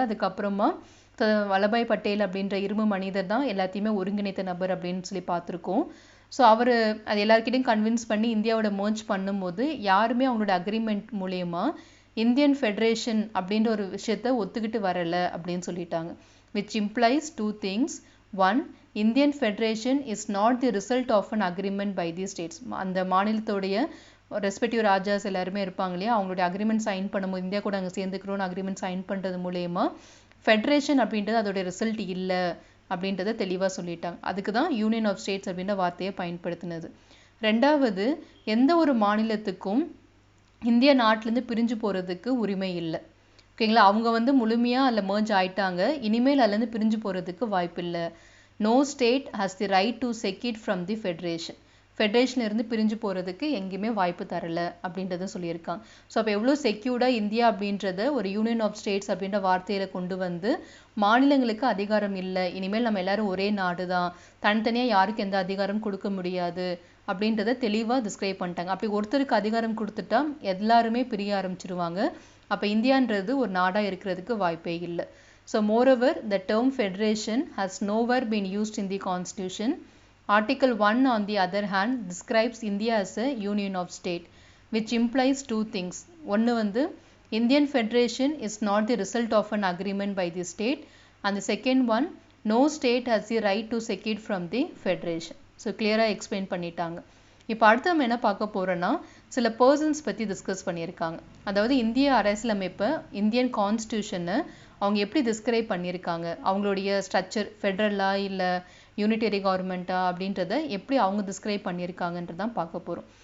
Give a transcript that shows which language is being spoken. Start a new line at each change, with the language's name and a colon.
Tamil: அதுக்கப்புறமா வல்லபாய் பட்டேல் அப்படின்ற இரும்பு மனிதர் தான் எல்லாத்தையுமே ஒருங்கிணைத்த நபர் அப்படின்னு சொல்லி பார்த்துருக்கோம். ஸோ அவர் அது எல்லாருக்கிட்டையும் கன்வின்ஸ் பண்ணி இந்தியாவோட மர்ஜ் பண்ணும்போது யாருமே அவங்களோட அக்ரிமெண்ட் மூலயமா இந்தியன் ஃபெடரேஷன் அப்படின்ற ஒரு விஷயத்த ஒத்துக்கிட்டு வரலை அப்படின்னு சொல்லிட்டாங்க.
English: Which implies 2 things. 1. Indian Federation is not the result of an agreement by the states.
Tamil: அந்த மாநிலத்தோடைய ரெஸ்பெக்டிவ் ராஜாஸ் எல்லாருமே இருப்பாங்க இல்லையா, அவங்களுடைய அக்ரிமெண்ட் சைன் பண்ணும்போது இந்தியா கூட அங்கே சேர்ந்துக்கிறோன்னு அக்ரிமெண்ட் சைன் பண்ணுறது மூலயமா ஃபெடரேஷன் அப்படின்றது அதோடைய ரிசல்ட் இல்லை அப்படின்றத தெளிவாக சொல்லிட்டாங்க. அதுக்கு தான் யூனியன் ஆஃப் ஸ்டேட்ஸ் அப்படின்ற வார்த்தையை பயன்படுத்தினது. ரெண்டாவது, எந்த ஒரு மாநிலத்துக்கும் இந்திய நாட்டிலேருந்து பிரிஞ்சு போகிறதுக்கு உரிமை இல்லை. ஓகேங்களா, அவங்க முழுமையாக அதில் merge ஆயிட்டாங்க, இனிமேல் அதுலேருந்து பிரிஞ்சு போகிறதுக்கு வாய்ப்பு இல்லை.
English: No state has the right to secede from the federation.
Tamil: ஃபெடரேஷன்லேருந்து பிரிஞ்சு போகிறதுக்கு எங்கேயுமே வாய்ப்பு தரல அப்படின்றத சொல்லியிருக்காங்க. ஸோ அப்போ எவ்வளோ செக்யூர்டாக இந்தியா அப்படின்றத ஒரு யூனியன் ஆஃப் ஸ்டேட்ஸ் அப்படின்ற வார்த்தையில் கொண்டு வந்து மாநிலங்களுக்கு அதிகாரம் இல்லை, இனிமேல் நம்ம எல்லாரும் ஒரே நாடு தான், தனித்தனியாக யாருக்கு எந்த அதிகாரம் கொடுக்க முடியாது அப்படின்றத தெளிவாக டிஸ்கிரைப் பண்ணிட்டாங்க. அப்படி ஒருத்தருக்கு அதிகாரம் கொடுத்துட்டா எல்லாருமே பிரிய ஆரம்பிச்சிருவாங்க, அப்போ இந்தியான்றது ஒரு நாடாக இருக்கிறதுக்கு வாய்ப்பே இல்லை.
English: So moreover the term federation has nowhere been used in the constitution. Article 1 on the other hand describes India as a union of state, which implies two things. ஒன்று Indian Federation is not the result of an agreement by the state, and the second one, no state has the right to secede from the federation.
Tamil: So கிளியராக explain பண்ணிட்டாங்க. இப்போ அடுத்து நம்ம என்ன பார்க்க போகிறோன்னா சில பர்சன்ஸ் பற்றி டிஸ்கஸ் பண்ணியிருக்காங்க. அதாவது இந்திய அரசியலமைப்பை, இந்தியன் கான்ஸ்டியூஷனை அவங்க எப்படி டிஸ்கிரைப் பண்ணியிருக்காங்க, அவங்களுடைய ஸ்ட்ரக்சர் ஃபெடரலா இல்லை யூனிட்டரி கவர்மெண்ட்டா அப்படின்றத எப்படி அவங்க டிஸ்கிரைப் பண்ணியிருக்காங்கன்றதான் பார்க்க போகிறோம்.